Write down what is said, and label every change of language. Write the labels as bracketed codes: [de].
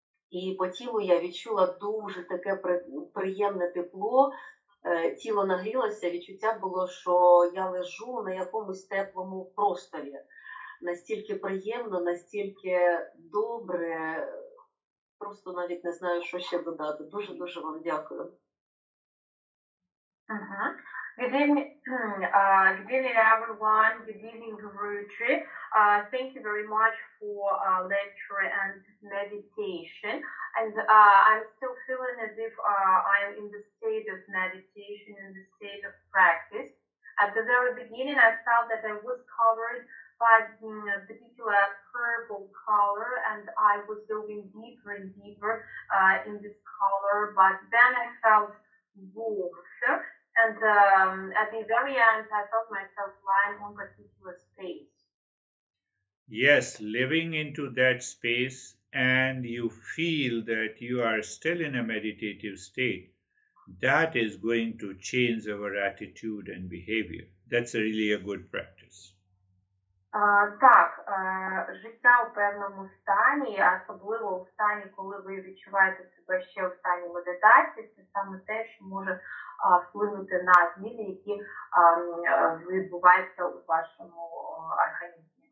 [uk] І по тілу я відчула дуже таке приємне тепло, тіло нагрілося, відчуття було, що я лежу на якомусь теплому просторі. Настільки приємно, настільки добре, просто навіть не знаю, що ще додати. Дуже вам дякую. [en] Good evening, good evening everyone. Good evening, Girish Jha. Thank you very much for lecture and meditation. And I'm still feeling as if I'm in the state of meditation, in the state of practice. At the very beginning, I felt that I was covered by a particular purple color, and I was going deeper and deeper in this color. But then I felt warmth. And at the very end, I felt myself lying on a particular space. Yes, living into that space, and you feel that you are still in a meditative state, that is going to change our attitude and behavior. That's really a good practice. [uk] Так, життя у певному стані, особливо у стані, коли ви відчуваєте себе ще в стані медитації, це саме те, що може вплинути на зміни, які відбуваються у вашому організмі.